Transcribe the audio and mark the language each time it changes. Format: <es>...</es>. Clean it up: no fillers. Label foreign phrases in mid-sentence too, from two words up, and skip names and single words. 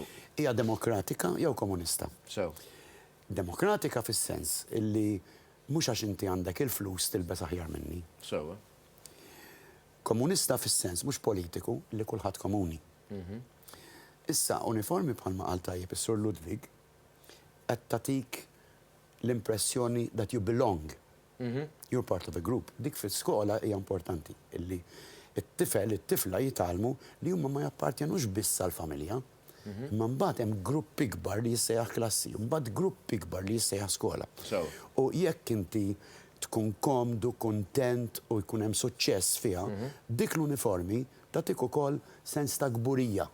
<mt>Hija demokratika jew komunista. Demokratika fis-sens illi mhux għax inti għandek il-flus tilbes aħjar minni. Komunista fis-sens mhux politiku li kulħadd komuni. Issa uniformi bħalma qal tajjeb is-Sur Ludwig qed tagħtik l-impressjoni</mt> <en>that you belong. You're part of a group.</en> <mt>Dik fis-skola hija importanti illi it-tifla jitalmu li huma ma jappartjanux biss għall-familja. Imma mbagħad hemm grupp ikbar li jissejjaħ klassi, mbagħad grupp ikbar li jissejjaħ skola. U jekk inti tkun komdu, kuntent u jkun hemm suċċess fiha, dik l-uniformi tagħtik ukoll sens ta' gburija.</mt>